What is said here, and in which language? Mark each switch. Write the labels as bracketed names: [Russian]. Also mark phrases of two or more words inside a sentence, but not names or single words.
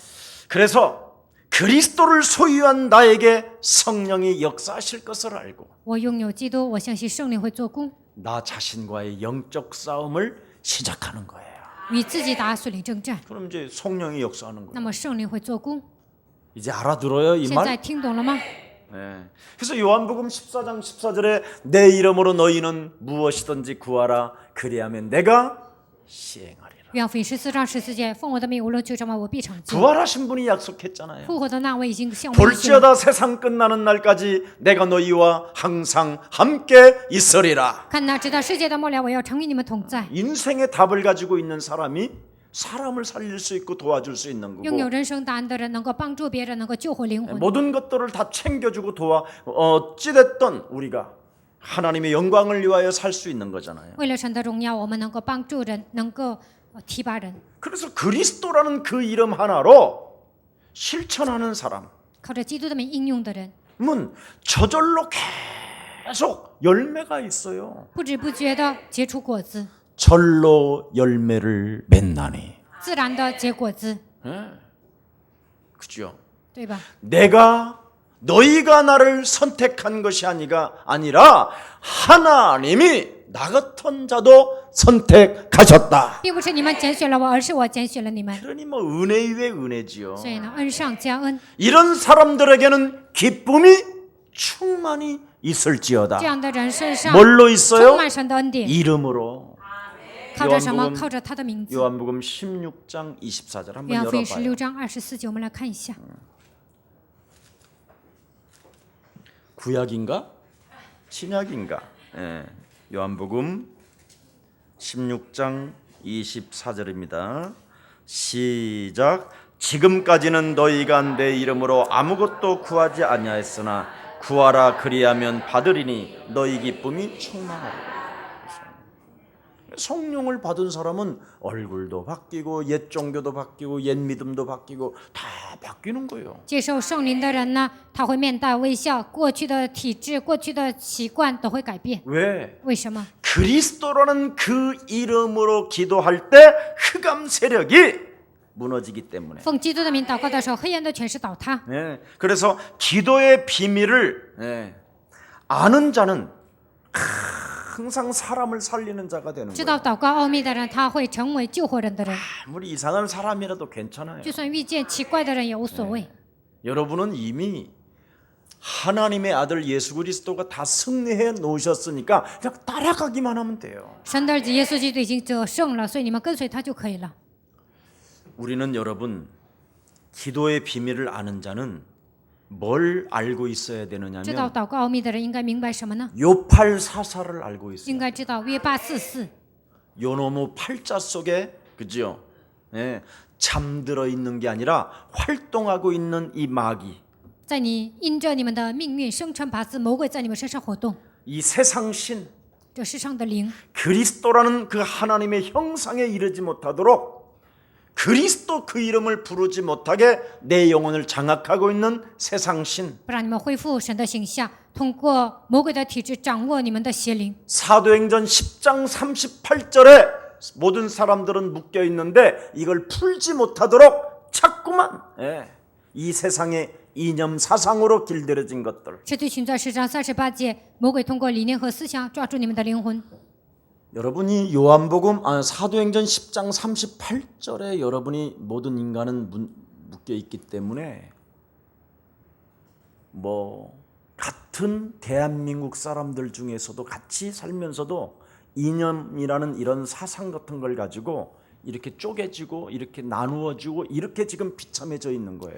[Korean] 그래서 그리스도를 소유한 나에게 성령이 역사하실 것을 알고 [Chinese] 我拥有基督，我相信圣灵会做工， [Korean] 나 자신과의 영적 싸움을 시작하는 거예요. [Chinese] 与自己打属灵征战。 [Korean] 그럼 이제 성령이 역사하는 [Chinese] 那 [Korean] 거예요. [Chinese] 么圣灵会做工。 [Korean] 이제 알아들어요, 이 [Chinese] 现在 [Korean] 말? [Chinese] 听懂了吗？ [Korean] 네. 그래서 요한복음 14장 14절에 내 이름으로 너희는 무엇이든지 구하라 그리하면 내가 시행하리라. [Chinese] 约翰福音14章14节，奉我的名无论求什么，我必成就。 [Korean] 부활하신 분이 약속했잖아요. [Chinese] 复活的那位已经向我应许了， [Korean] 볼지어다 세상 끝나는 날까지 내가 너희와 항상 함께 있으리라. [Chinese] 看哪，直到世界的末了，我要常与你们同在。 [Korean] 인생의 답을 가지고 있는 사람이 사람을 살릴 수 있고 도와줄 수 있는 [Chinese] 拥有 [Korean] 거고 [Chinese] 人生答案的人，能够帮助别人，能够救活灵魂。 [Korean] 모든 것들을 다 챙겨주고 어찌됐든 우리가 하나님의 영광을 위하여 살 수 있는 거잖아요. [Chinese] 为了神的荣耀，我们能够帮助人，能够提拔人， [Korean] 그래서 그리스도라는 그 이름 하나로 실천하는 사람 [Chinese] 靠着基督的名应用的人， [Korean] 은 저절로 계속 열매가 있어요. [Chinese] 不知不觉的结出果子， [Korean] 절로 열매를 맺나니. [Chinese] 自然的结果子， [Korean] 그죠? [Chinese] 对吧？ [Korean] 너희가 나를 선택한 것이 아니라 하나님이 나 같은 자도 선택하셨다. [Chinese] 并不是你们拣选了我，而是我拣选了你们。 [Korean] 그러니 뭐 은혜 위에 은혜지요. [Chinese] 所以呢，恩上加恩， [Korean] 이런 사람들에게는 기쁨이 충만히 있을지어다. [Chinese] 这样的人身上 [Korean] 뭘로 [Chinese] 充 [Korean] 있어요? [Chinese] 满神的恩典， [Korean] 이름으로. [Chinese] 靠着什么？ [Korean] 요한복음 [Chinese] 靠着他的名字。 [Korean] 요한복음 16장 24절 한번 [Chinese] 约翰福音 [Korean] 열어봐요. [Chinese] 16章24节，我们来看一下。 [Korean] 구약인가? 신약인가? 예. 요한복음 16장 24절입니다. 시작. 지금까지는 너희가 내 이름으로 아무것도 구하지 아니하였으나 구하라 그리하면 받으리니 너희 기쁨이 충만하리라. 성령을 받은 사람은 얼굴도 바뀌고 옛 종교도 바뀌고 옛 믿음도 바뀌고 다 바뀌는 거예요. [Chinese] 接受圣灵的人呢，他会面带微笑，过去的体质、过去的习惯都会改变。 [Korean] 왜? [Chinese] 为什么？ [Korean] 그리스도라는 그 이름으로 기도할 때 흑암 세력이 무너지기 때문에. [Chinese] 奉基督的名祷告的时候，黑暗的权势倒塌。 [Korean] 네. 그래서 기도의 비밀을 아는 자는 항상 사람을 살리는 자가 되는 [Chinese] 知 [Korean] 거예요. [Chinese] 道祷告奥秘的人，他会成为救活人的人。 [Korean] 아무리 이상한 사람이라도 괜찮아요. [Chinese] 就算遇见奇怪的人也无所谓。 [Korean] 여러분은 이미 하나님의 아들 예수 그리스도가 다 승리해 놓으셨으니까 그냥 따라가기만 하면 돼요. [Chinese] 神的儿子耶稣基督已经得胜了，所以你们跟随他就可以了。 [Korean] 우리는 여러분 기도의 비밀을 아는 자는 뭘 알고 있어야 [Chinese] 知道 [Korean] 되느냐면 [Chinese] 祷告奥秘的人应该明白什么呢？ [Korean] 요팔사사를 알고 [Chinese] 应 [Korean] 있어요. [Chinese] 该知道约八44， [Korean] 요노무 팔자 속에 그죠? 잠들어 있는 게 아니라 활동하고 있는 이 마귀, [Chinese] 在你因着你们的命运生辰八字，魔鬼在你们身上活动， [Korean] 이 세상 신 [Chinese] 这世上的灵， [Korean] 그리스도라는 그 하나님의 형상에 이르지 못하도록 그리스도 그 이름을 부르지 못하게 내 영혼을 장악하고 있는 세상 신 [Chinese] 不让你们恢复神的形象，通过魔鬼的体质掌握你们的邪灵。 [Korean] 사도행전 10장 38절에 모든 사람들은 묶여 있는데 이걸 풀지 못하도록 자꾸만 이 세상의 이념 사상으로 길들여진 것들. [Chinese] 使徒行传10章38节，魔鬼通过理念和思想抓住你们的灵魂。 [Korean] 여러분이 사도행전 10장 38절에 여러분이 모든 인간은 묶여 있기 때문에 뭐 같은 대한민국 사람들 중에서도 같이 살면서도 이념이라는 이런 sa상 같은 걸 가지고 이렇게 쪼개지고 이렇게 나누어지고 이렇게 지금 비참해져 있는 거예요.